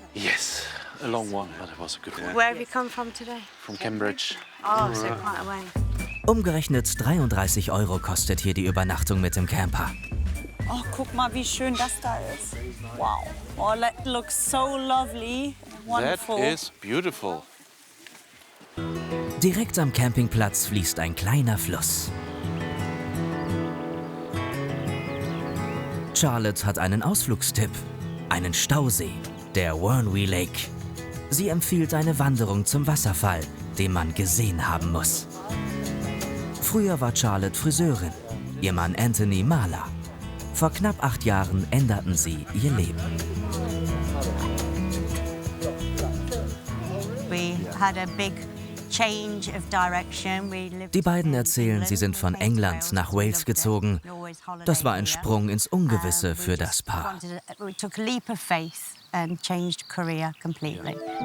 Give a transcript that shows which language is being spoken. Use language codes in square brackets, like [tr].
[en] Yes, a long one, but it was a good one. Where have you come from today? From Cambridge. Oh, so quite a way. [de] Umgerechnet 33 € kostet hier die Übernachtung mit dem Camper. Oh, guck mal, wie schön das da ist. [en] Wow. Oh, that looks so lovely. Wonderful. That is beautiful. [de] Direkt am Campingplatz fließt ein kleiner Fluss. Charlotte hat einen Ausflugstipp. Einen Stausee, der Wernwee Lake. Sie empfiehlt eine Wanderung zum Wasserfall, den man gesehen haben muss. Früher war Charlotte Friseurin, ihr Mann Anthony Maler. Vor knapp 8 Jahren änderten sie ihr Leben. [en] We had a big change of direction. [de] Die beiden erzählen, sie sind von England nach Wales gezogen. Das war ein Sprung ins Ungewisse für das Paar. [en] We took a leap of faith and changed career completely.